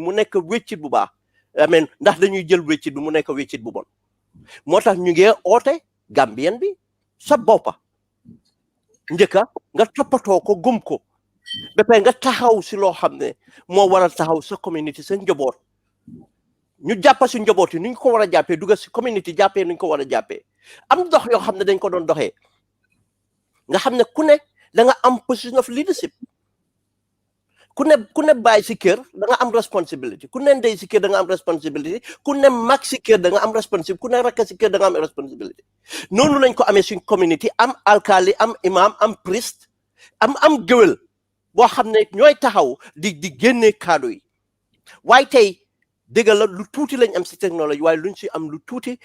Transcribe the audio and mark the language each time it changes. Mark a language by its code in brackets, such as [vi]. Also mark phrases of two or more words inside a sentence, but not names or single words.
[wo] mu nekk wéccit bu baax amen ndax dañuy jël wéccit bi mu nekk wéccit bu bon moo tax ñu ngi oote Gambien bi sa boppa njëkka nga toppatoo ko gëm ko ba pare nga taxaw si loo xam ne moo war a taxaw sa community sa njaboot ñu jàppa si njaboot yi nu ñu ko war a jàppee dugga si community jàppee nu ñu ko war a jàppee am dox yoo xam ne dañ ko doon doxee nga xam ne ku ne da nga am [en] position of leadership [wo] ku ne bàyyi si kër da nga am responsibility ku ne ndey si kër da nga am responsibility ku ne mag si kër da nga am responsibility ku ne rakk si kër da nga am responsibility noonu lañ ko amee suñ community am alkali am imam am priest am géwél boo xam ne ñooy taxaw di génnee kaddu yi waaye tey dëgg la lu tuuti lañ am si technologie waaye luñ si am lu tuuti